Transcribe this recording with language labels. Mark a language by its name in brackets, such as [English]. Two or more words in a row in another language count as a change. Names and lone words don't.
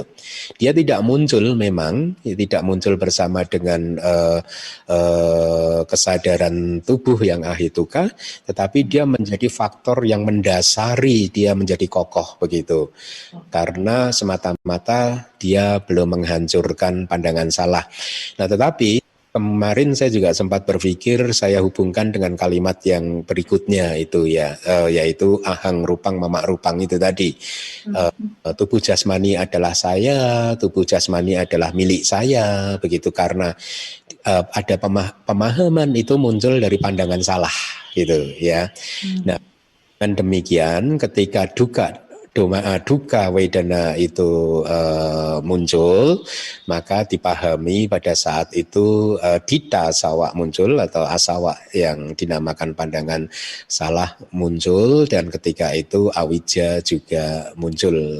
[Indonesian] Dia tidak muncul memang, tidak muncul bersama dengan kesadaran tubuh yang ahituka, tetapi dia menjadi faktor yang mendasari dia menjadi kokoh begitu. Karena semata-mata dia belum menghancurkan pandangan salah. Nah, tetapi kemarin saya juga sempat berpikir saya hubungkan dengan kalimat yang berikutnya itu ya, yaitu [Pali] ahang rupang mama rupang [Indonesian] itu tadi. Tubuh jasmani adalah saya, tubuh jasmani adalah milik saya, begitu. Karena ada pemahaman itu muncul dari pandangan salah gitu ya. Nah, dengan demikian ketika [Pali] dukkha wedana [Indonesian] itu muncul, maka dipahami pada saat itu [Pali] dita sawa [Indonesian] muncul atau asawa yang dinamakan pandangan salah muncul, dan ketika itu awija juga muncul.